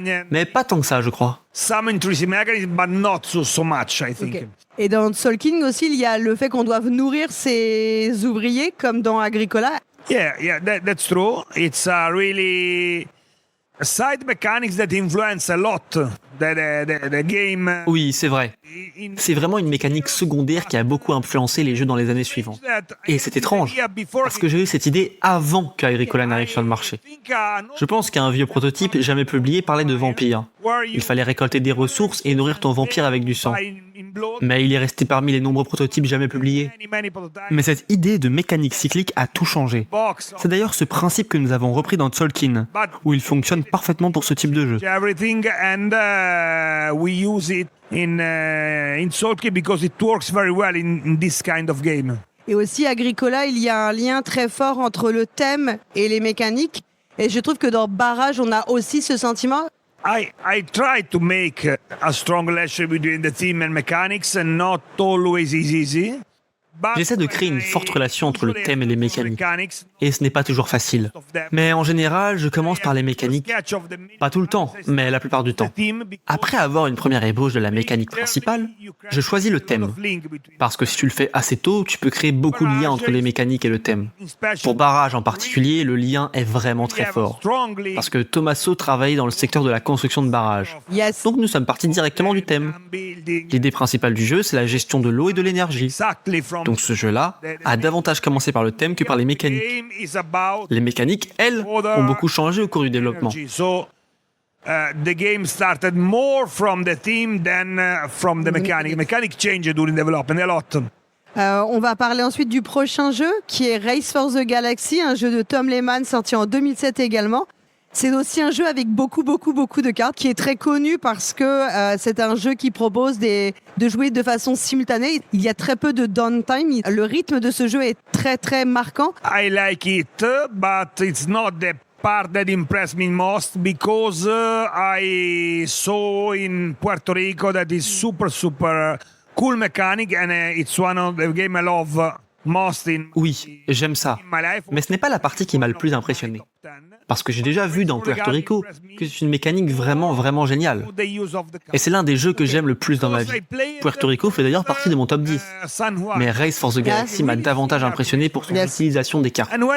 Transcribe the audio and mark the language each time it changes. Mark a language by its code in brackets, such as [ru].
[fr] Mais pas tant que ça, je crois. [en] Some interesting mechanism, but not so much, I think. Ok. [fr] Et dans Tzolk'in aussi, il y a le fait qu'on doive nourrir ses ouvriers, comme dans Agricola. [en] Yeah, that's true. It's really side mechanics that influence a lot the game. [fr] Oui, c'est vrai. C'est vraiment une mécanique secondaire qui a beaucoup influencé les jeux dans les années suivantes. Et c'est étrange, parce que j'ai eu cette idée avant qu'Agricola n'arrive sur le marché. Je pense qu'un vieux prototype jamais publié parlait de vampires. Il fallait récolter des ressources et nourrir ton vampire avec du sang. Mais il est resté parmi les nombreux prototypes jamais publiés. Mais cette idée de mécanique cyclique a tout changé. C'est d'ailleurs ce principe que nous avons repris dans Tzolk'in, où il fonctionne parfaitement pour ce type de jeu. [en] Everything and we use it in Solkey because it works very well in this kind of game. [fr] Et aussi, Agricola, il y a un lien très fort entre le thème et les mécaniques. Et je trouve que dans Barrage, on a aussi ce sentiment. [en] I try to make a strong relationship between the theme and mechanics, and not always is easy. [fr] J'essaie de créer une forte relation entre le thème et les mécaniques, et ce n'est pas toujours facile. Mais en général, je commence par les mécaniques, pas tout le temps, mais la plupart du temps. Après avoir une première ébauche de la mécanique principale, je choisis le thème, parce que si tu le fais assez tôt, tu peux créer beaucoup de liens entre les mécaniques et le thème. Pour Barrage en particulier, le lien est vraiment très fort, parce que Tommaso travaillait dans le secteur de la construction de barrages. [en] Yes. [fr] Donc nous sommes partis directement du thème. L'idée principale du jeu, c'est la gestion de l'eau et de l'énergie. Donc ce jeu-là a davantage commencé par le thème que par les mécaniques. Les mécaniques, elles, ont beaucoup changé au cours du développement. [en] The game started more from the theme than from the mechanic. Mechanic changed during development a lot. [fr] On va parler ensuite du prochain jeu, qui est Race for the Galaxy, un jeu de Tom Lehmann sorti en 2007 également. C'est aussi un jeu avec beaucoup de cartes, qui est très connu parce que c'est un jeu qui propose de jouer de façon simultanée. Il y a très peu de downtime. Le rythme de ce jeu est très marquant. [en] I like it, but it's not the part that impressed me most because I saw in Puerto Rico that is super cool mechanic, and it's one of the game I love most in [fr] Oui, j'aime ça. [en] my life. [fr] Mais ce n'est pas la partie qui m'a le plus impressionné. Parce que j'ai déjà vu dans Puerto Rico que c'est une mécanique vraiment géniale. Et c'est l'un des jeux que j'aime le plus dans ma vie. Puerto Rico fait d'ailleurs partie de mon top 10. Mais Race for the Galaxy m'a davantage impressionné pour son utilisation des cartes.